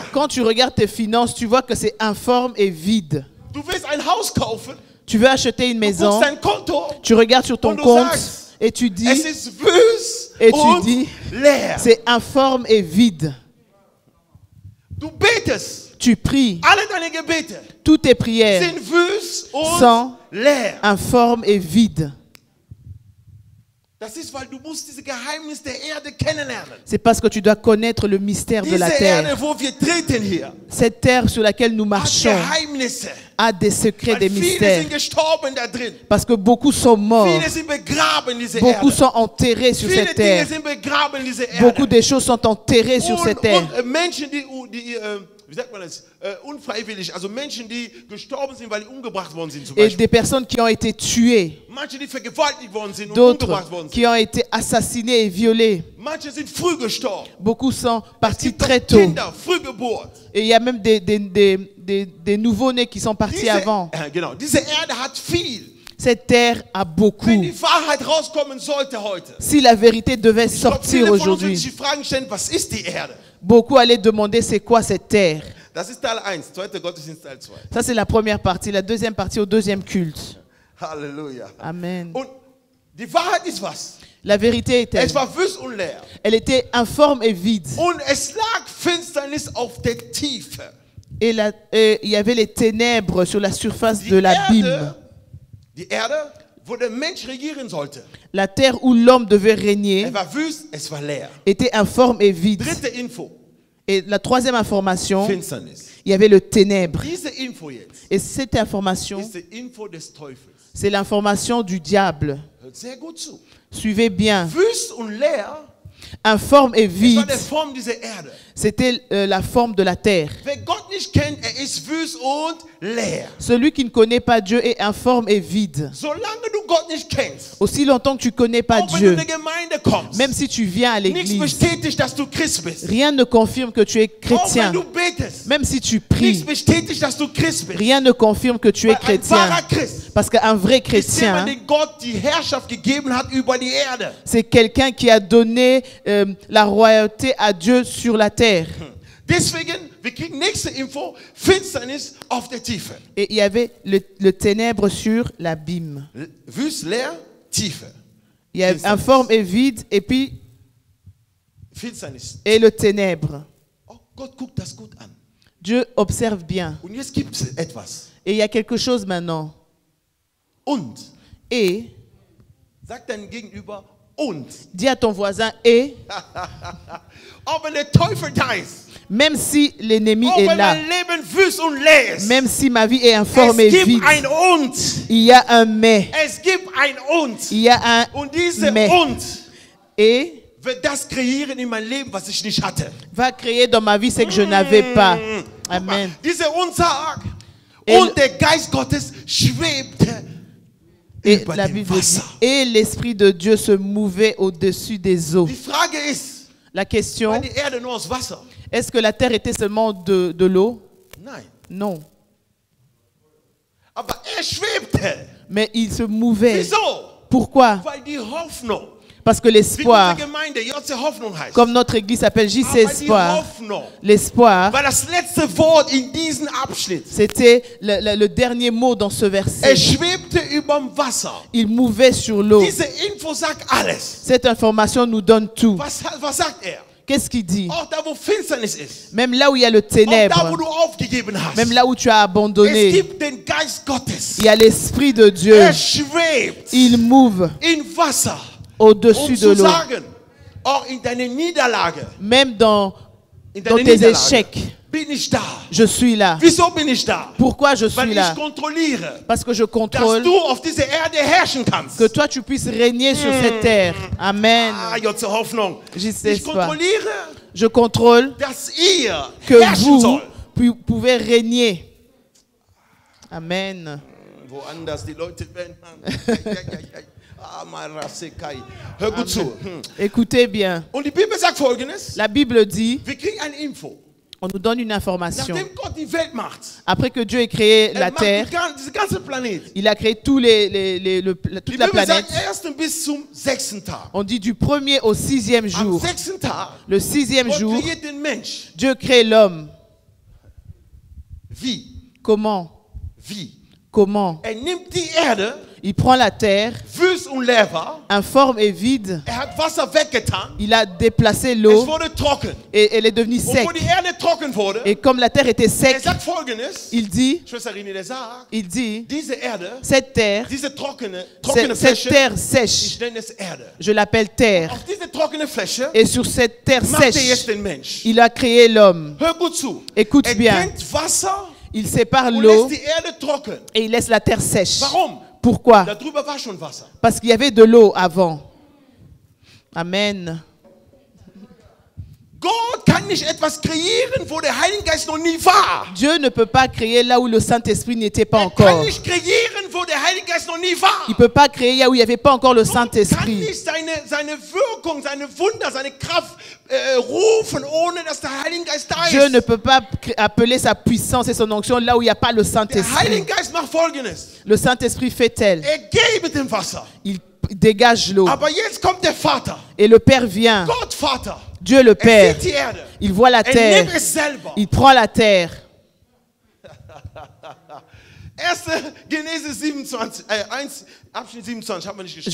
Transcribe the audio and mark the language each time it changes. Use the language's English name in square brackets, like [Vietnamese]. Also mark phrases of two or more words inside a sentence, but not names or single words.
[French] Quand tu regardes tes finances, tu vois que c'est informe et vide. [German] Du willst ein Haus kaufen, [French] Tu veux acheter une [German] du [French] maison, [German] guckst dein Konto, [French] tu regardes sur ton [German] Und du [French] compte [German] sagst, [French] et tu dis, [German] es ist wüst [French] Et tu [German] und [French] dis, [German] leer. [French] c'est informe et vide. [German] Du betest. [French] Tu pries. [German] Alle deine Gebete [French] Toutes tes prières [German] sind wüst und [French] sont [German] leer. [French] informes et vides. [German] Das ist, weil du musst diese Geheimnis der Erde kennenlernen. [French] C'est parce que tu dois connaître le mystère de [German] Diese [French] la [German] Erde, [French] terre. [German] wo wir treten hier, [French] Cette terre sur laquelle nous [German] hat [French] marchons [German] Geheimnisse. [French] a des secrets, [German] Weil [French] des [German] viele [French] mystères. [German] sind gestorben da drin. [French] Parce que beaucoup sont morts. [German] Viele sind begraben in dieser [French] Beaucoup [German] Erde. [French] sont enterrés sur [German] Viele [French] cette [German] Dinge [French] terre. [German] sind begraben in dieser Erde. [French] Beaucoup de choses sont enterrées sur cette terre. [German] Und Menschen, die wie sagt man das, unfreiwillig, also Menschen, die gestorben sind, weil die umgebracht worden sind zum [French] Et [German] Beispiel. [French] des personnes qui ont été tuées. [German] Manche, die vergewaltigt worden sind und [French] D'autres [German] umgebracht worden [French] qui [German] sind. [French] ont été assassinées et violées. [German] Manche sind früh gestorben. [French] Beaucoup sont [German] Es [French] partis [German] gibt doch [French] très tôt. [German] Kinder, Frühgeburt. [French] Et il y a même des nouveaux-nés qui sont partis avant. [German] Genau, diese Erde hat viel. [French] Cette terre a beaucoup. [German] Wenn die Wahrheit rauskommen sollte heute, [French] Si la vérité devait [German] ich glaube, [French] sortir [German] viele von uns würden [French] aujourd'hui, [German] sich die Fragen stellen, was ist die Erde? [French] beaucoup allaient demander c'est quoi cette terre. [German] Das ist Teil 1, zweiter Gottesdienst Teil 2. [French] Ça c'est la première partie. La deuxième partie au deuxième culte. [German] Halleluja. Amen. Und die Wahrheit ist was? [French] La vérité est [German] Es war wüst und leer. [French] Elle était informe et vide. [German] Und es lag Finsternis auf der Tiefe. [French] Et il y avait les ténèbres sur la surface de l'abîme. [German] Die Erde, wo der Mensch regieren sollte, [French] La terre où l'homme devait régner [German] es war wüst, es war leer. [French] était informe et vide. [German] Dritte Info, [French] Et la troisième information, [German] Finsternis. [French] il y avait le ténèbre. [German] Diese Info jetzt [French] Et cette information, [German] ist die Info des Teufels. [French] c'est l'information du diable. [German] Hört sehr gut zu. [French] Suivez bien. [German] Wüst und leer, [French] Informe et [German] es war [French] vide, [German] die Form dieser Erde. [French] c'était la forme de la terre. [German] Wer Gott nicht kennt, ist wüst und leer. [French] Celui qui ne connaît pas Dieu est informe et vide. [German] Solange du Gott nicht kennst, [French] Aussi longtemps que tu ne connais pas [German] auch wenn du in [French] Dieu, [German] die Gemeinde kommst, [French] même si tu viens à [German] nichts [French] l'église, [German] bestätigt, dass du Christ bist. [French] rien ne confirme que tu es [German] Auch wenn [French] chrétien. [German] du betest, [French] Même si tu [German] nichts [French] pries, [German] bestätigt, dass du Christ bist. [French] rien ne confirme que tu es [German] Weil ein [French] chrétien. [German] wahrer Christ [French] Parce qu'un vrai [German] ist jemand, [French] chrétien, [German] dem Gott die Herrschaft gegeben hat über die Erde. [French] c'est quelqu'un qui a donné la royauté à Dieu sur la terre. [German] Deswegen, wir kriegen nächste Info, Finsternis auf der Tiefe. [French] Et il y avait le ténèbre sur l'abîme. [German] Wüst, leer, Tiefe. [French] Il y a informe et vide, et puis [German] Finsternis. [French] et le ténèbre. [German] Oh, Gott guckt das gut an. [French] Dieu observe bien. [German] Und jetzt gibt es etwas. [French] Et il y a quelque chose maintenant. [German] Und, [French] Et, [German] sag deinem Gegenüber, und. [French] dis à ton voisin, et, [German] Auch wenn der Teufel da ist, [French] même si l'ennemi [German] auch [French] est [German] wenn [French] là, [German] mein Leben wüst und leer ist, [French] même si ma vie est informe et [German] es gibt [French] vide, [German] ein Und. [French] il y a un mais. [German] Es gibt ein Und. [French] Il y a un [German] Und diese [French] mais. [German] Und [French] Et [German] wird das kreieren in meinem Leben, was ich nicht hatte. [French] va créer dans ma vie ce que je n'avais pas. Amen. [German] Diese Und sagt, [French] Et [German] und der Geist Gottes schwebte [French] Et [German] über [French] la [German] dem [French] Bible dit, [German] Wasser. [French] et l'Esprit de Dieu se mouvait au-dessus des eaux. [German] Die Frage ist, [French] La question, [German] war die Erde nur aus Wasser? [French] est-ce que la terre était seulement de l'eau? [German] Nein. [French] Non. [German] Aber schwebte. [French] Mais il se mouvait. [German] Wieso? [French] Pourquoi? [German] Weil die Hoffnung, [French] Parce que [German] wie [French] l'espoir, [German] unsere Gemeinde JC Hoffnung heißt, [French] comme notre église s'appelle JC [German] aber die [French] Espoir, [German] Hoffnung [French] l'espoir, [German] war das letzte Wort in diesem Abschnitt. [French] c'était le dernier mot dans ce verset. [German] Schwebte überm Wasser. [French] Il mouvait sur l'eau. [German] Diese Info sagt alles. [French] Cette information nous donne tout. [German] Was sagt er? [French] Qu'est-ce qu'il dit? [German] Auch da, wo Finsternis ist. [French] Même là où il y a le [German] Auch da, wo [French] ténèbre, [German] du aufgegeben hast. [French] même là où tu as [German] Es [French] abandonné, [German] gibt den Geist Gottes. [French] il y a l'Esprit de Dieu. [German] Schwebt [French] Il move [German] in Wasser. [French] au-dessus de [German] Zu [French] l'eau. [German] sagen, auch in deiner Niederlage, [French] Même dans [German] in [French] tes [German] deiner Niederlage, [French] échecs, [German] bin ich da. [French] je suis là. [German] Wieso bin ich da? [French] Pourquoi je [German] Weil [French] suis [German] ich [French] là? [German] kontrolliere, [French] Parce que je [German] dass [French] contrôle [German] du auf dieser Erde herrschen kannst. [French] que toi tu puisses régner sur cette terre. Amen. [German] Ah, JC Hoffnung. [French] JC [German] Ich [French] Espoir. [German] kontrolliere, [French] Je contrôle [German] dass ihr [French] que [German] herrschen [French] vous [German] soll. [French] pouvez régner. Amen. [German] Woanders die Leute werden. Ah, Marasekai. Hör gut zu. [French] Écoutez bien. [German] Und die Bibel sagt Folgendes. [French] La Bible dit, [German] Wir kriegen eine Info. [French] on nous donne une information. [German] Nachdem Gott die Welt macht, [French] Après que Dieu ait créé la [German] macht [French] terre, [German] diese ganze Planet. [French] il a créé toute [German] Die [French] la [German] Bibel [French] planète. [German] sagt erst bis zum 6. Tag. [French] On dit du premier au 6e [German] Am [French] jour. [German] 6. Tag [French] Le 6e [German] Gott [French] jour, [German] kreiert den Mensch. [French] Dieu crée l'homme. [German] Wie? [French] Comment? [German] Wie? [French] Comment? [German] Nimmt die Erde, [French] Il prend la terre, [German] wüst und leer war, [French] informe et vide. [German] hat Wasser weggetan. [French] Il a déplacé [German] Es [French] l'eau [German] wurde trocken. [French] et elle est devenue [German] Und [French] sec. [German] wo die Erde trocken wurde, [French] Et comme la terre était sec, [German] sagt Folgendes, [French] il dit, [German] Schwester Rini, der sagt, diese Erde, [French] cette terre, [German] diese trockene [French] cette [German] Fläche, [French] terre [German] ich [French] sèche, [German] nenne es Erde. [French] je l'appelle terre. [German] Auf diese trockene Fläche [French] Et sur cette terre [German] macht er jetzt [French] sèche, [German] den Mensch. [French] il a créé l'homme. [German] Hör gut zu. [French] Écoute [German] Er [French] bien. [German] trennt Wasser [French] Il sépare [German] und [French] l'eau [German] lässt die Erde trocken. [French] et il laisse la terre sèche. [German] Warum? [French] Pourquoi? [German] Darüber war schon Wasser. [French] Parce qu'il y avait de l'eau avant. Amen. [German] Gott kann nicht etwas kreieren, wo der Heilige Geist noch nie war. [French] Dieu ne peut pas créer là où le Saint-Esprit n'était pas [German] Er kann [French] encore. [German] nicht kreieren, wo der Heilige Geist noch nie war. [French] Il ne peut pas créer là où il n'y avait pas encore le [German] Gott kann [French] Saint-Esprit. [German] nicht seine Wirkung, seine Wunder, seine Kraft rufen, ohne dass der Heilige Geist da [French] Dieu ne [German] ist. [French] peut pas appeler sa puissance et son onction là où il n'y a pas le [German] Der [French] Saint-Esprit. [German] Heilige Geist macht Folgendes. [French] Le Saint-Esprit fait tel. [German] Er geht mit dem Wasser. [French] Il dégage l'eau. [German] Aber jetzt kommt der Vater. [French] Et le Père vient. [German] Gott Vater. [French] Dieu le [German] Er [French] Père. [German] sieht die Erde. [French] Il voit la [German] Er [French] terre. [German] nimmt es selber. [French] Il prend la terre. 1. [German] Genesis 27, 1, Abschnitt 27, haben wir nicht geschrieben.